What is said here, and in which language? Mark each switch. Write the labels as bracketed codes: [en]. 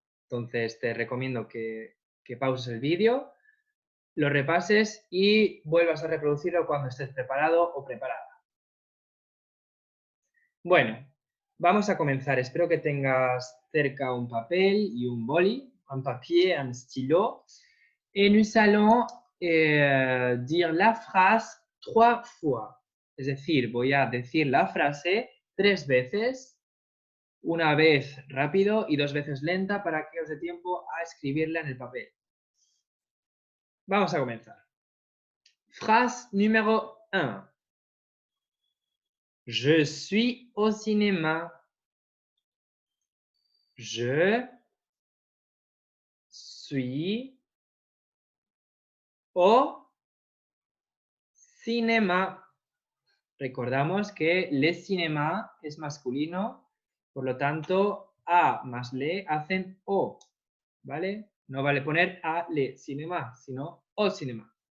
[es] Entonces, te recomiendo que pauses el vídeo, lo repases y vuelvas a reproducirlo cuando estés preparado o preparada. Bueno, vamos a comenzar. Espero que tengas cerca un papel y un boli, [fr] un papier, un stylo. Et nous allons dire la phrase 3 fois. [es] Es decir, voy a decir la frase 3 veces, una vez rápido y 2 veces lenta para que os dé tiempo a escribirla en el papel. Vamos a comenzar. [fr] Phrase numéro 1. Je suis au cinéma. Je suis au cinéma. [es] Recordamos que le cinéma es masculino, por lo tanto, a más le hacen o, ¿vale? No vale poner a le cinéma, sino au cinéma.